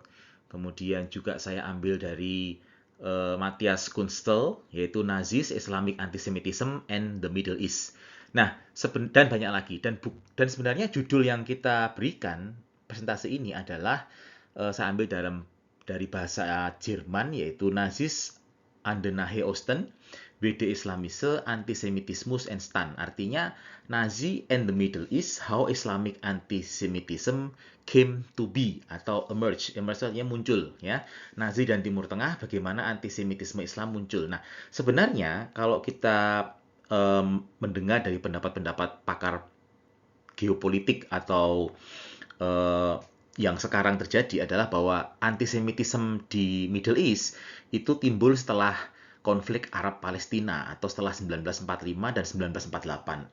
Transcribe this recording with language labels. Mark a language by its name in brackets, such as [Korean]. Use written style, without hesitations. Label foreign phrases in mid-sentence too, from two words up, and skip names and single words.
[Indonesian] Kemudian juga saya ambil dari Matthias Kunstel, yaitu Nazis, Islamic Antisemitism and the Middle East. Nah, dan banyak lagi. Dan sebenarnya judul yang kita berikan presentasi ini adalah saya ambil dari bahasa Jerman, yaitu Nazis an den Nahe Osten, Wede Islamische Antisemitismus entstand. [English] Artinya Nazi and the Middle East, how Islamic Antisemitism came to be atau emerge. [Indonesian] Emerge artinya muncul ya. Nazi dan Timur Tengah, bagaimana antisemitisme Islam muncul. Nah, sebenarnya kalau kita mendengar dari pendapat-pendapat pakar geopolitik atau yang sekarang terjadi adalah bahwa antisemitisme di Middle East itu timbul setelah konflik Arab Palestina atau setelah 1945 dan 1948.